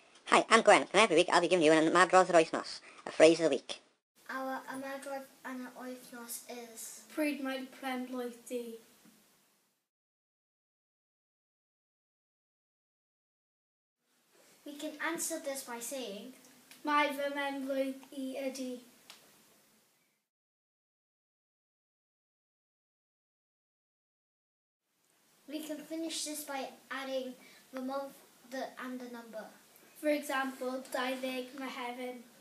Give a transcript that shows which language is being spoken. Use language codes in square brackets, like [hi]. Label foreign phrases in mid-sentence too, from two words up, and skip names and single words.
[en] Hi, I'm Gwen, and every week I'll be giving you an [cy] ymadrodd yr wythnos, [en] a phrase of the week. [cy] Our ymadrodd yn y wythnos is... Pryd mae'r penblwydd di? [en] We can answer this by saying... [cy] Mae fy penblwydd I ydi. [en] We can finish this by adding the month and the number. For example, 20 Mehefin.